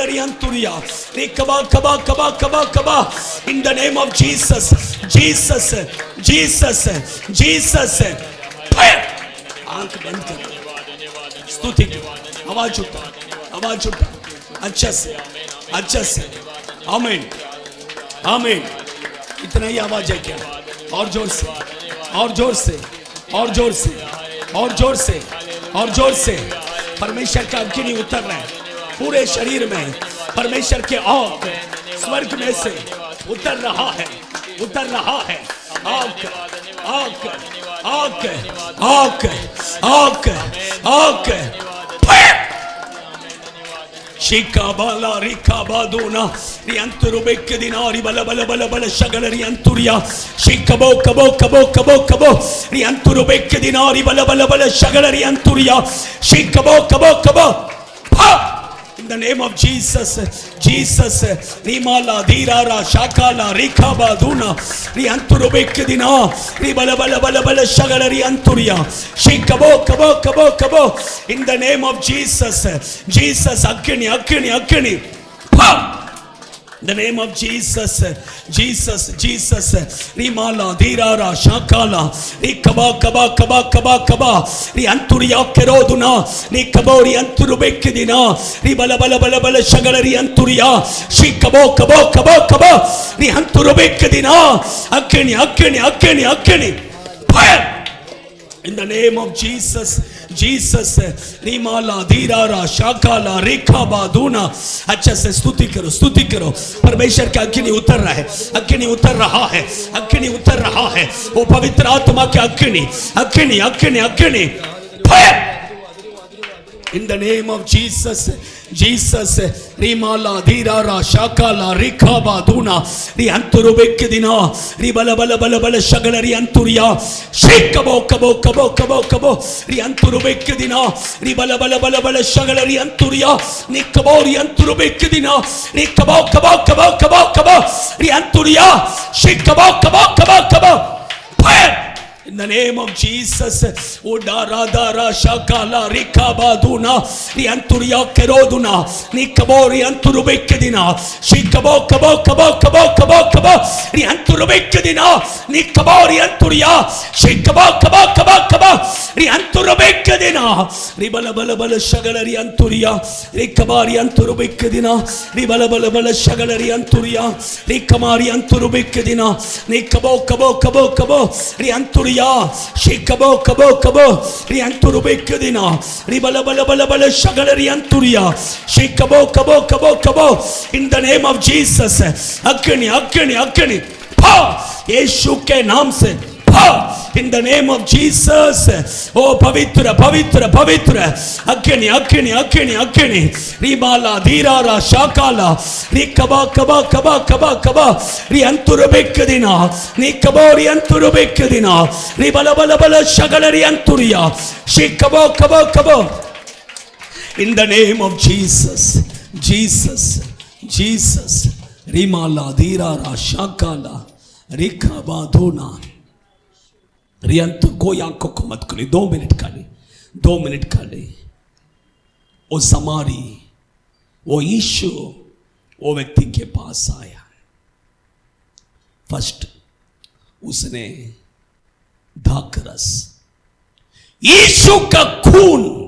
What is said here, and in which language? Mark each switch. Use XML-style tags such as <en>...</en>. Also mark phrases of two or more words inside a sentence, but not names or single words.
<en>rianturia rikaba kaba kaba kaba kaba in the name of Jesus Jesus Jesus Jesus fire</en> <hi>आंख बंद कर स्तुति आवाज उठा अच्छा से आमीन आमीन इतना ही आवाज है क्या और जोर से और जोर से और जोर से और जोर से और जोर से परमेश्वर का अग्नि उतर रहा है पूरे शरीर में परमेश्वर के आग स्वर्ग में से उतर रहा है आग आग आग आग आग आग Shikabala rikabaduna rianturubeke dinari bala bala bala bala shagala rianturia shikabo kabo kabo kabo kabo rianturubeke dinari bala bala bala shagala rianturia shikabo kabo kabo ha</hi> <en>in the name of Jesus Jesus rimala dirara shakala rikabaduna rianturubeke dinar ribala bala bala bala shagala rianturia shikabo kabo kabo kabo in the name of Jesus Jesus akini ha in the name of Jesus Jesus Jesus rimala dirara shakala rikaba kaba kaba kaba kaba rianturia keroduna rikabori anturubeke dina ribala bala bala bala shagala rianturia shikabo kabo kabo kabo rianturubeke dina akini fire in the name of Jesus Jesus rimala dirara shakala rekhabaduna</en> <hi>अच्छा से स्तुति करो परमेश्वर का अग्नि उतर रहा है वो पवित्र आत्मा के अग्नि फायर</hi> <en>in the name of Jesus Jesus rimala dirara shakala rekhabaduna rianturubeke dina ribala bala bala bala shagala rianturia shikabo kabo kabo kabo kabo rianturubeke dina ribala bala bala bala shagala rianturia nikabo rianturubeke dina nikabo kabo kabo kabo kabo rianturia shikabo kabo kabo kabo fire in the name of Jesus udara dara shakala rikabaduna rianturia keroduna nikabori anturubeke dina shikabo kabo kabo kabo kabo kabo rianturubeke dina nikabori anturia shikabo kabo kabo kabo rianturubeke dina ribala bala bala shagala rianturia rikabari anturubeke dina ribala bala bala shagala rianturia rikamari anturubeke dina nikabo kabo kabo kabo rianturia shikabo kabo kabo rianturubeke dina ribala bala bala bala shagala rianturia shikabo kabo kabo kabo in the name of Jesus akini pa</en> <hi>यीशु के नाम से</hi> <en>in the name of Jesus oh pavitra akini ribala dirara shakala rikaba kaba rianturubeke dina nikabori anturubeke dina ribala bala shagala rianturia shikabo kabo in the name of</en> <hi>Jesus rimala dirara shakala rikabaduna रियंतु कोई आंखों को मत खोली 2 मिनट खाली वो समारी वो यीशु वो व्यक्ति के पास आया फर्स्ट उसने दाखरस यीशु का खून</hi>